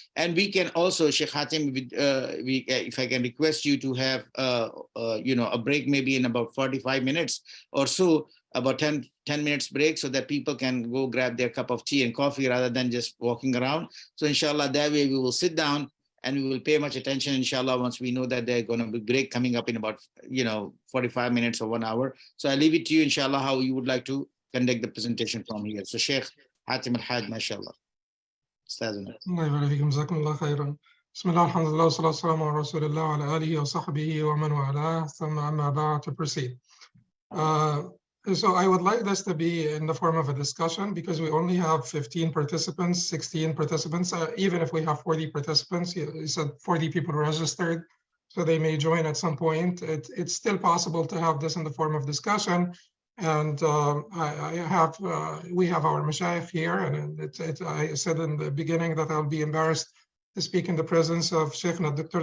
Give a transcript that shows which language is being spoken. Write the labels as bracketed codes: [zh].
[en] And we can also, Sheikh Hatem, if I can request you to have a break, maybe in about 45 minutes or so, about 10 minutes break, so that people can go grab their cup of tea and coffee rather than just walking around. So inshallah, that way we will sit down and we will pay much attention, inshallah, once we know that they're going to be break coming up in about 45 minutes or 1 hour. So I leave it to you, inshallah, how you would like to conduct the presentation from here. So Sheikh Hatem Al-Haj, mashallah. [ar] الله يبارك فيكم، جزاكم الله خيرا. بسم الله الحمد لله والصلاة والسلام على رسول الله وعلى آله وصحبه ومن والاه ثم أما بعد. [en] To proceed. So I would like this to be in the form of a discussion, because we only have 15 participants, 16 participants. Even if we have 40 participants, you said 40 people registered, so they may join at some point. It's still possible to have this in the form of discussion. And we have our mashayikh here, and I said in the beginning that I'll be embarrassed to speak in the presence of Sheikhna Dr.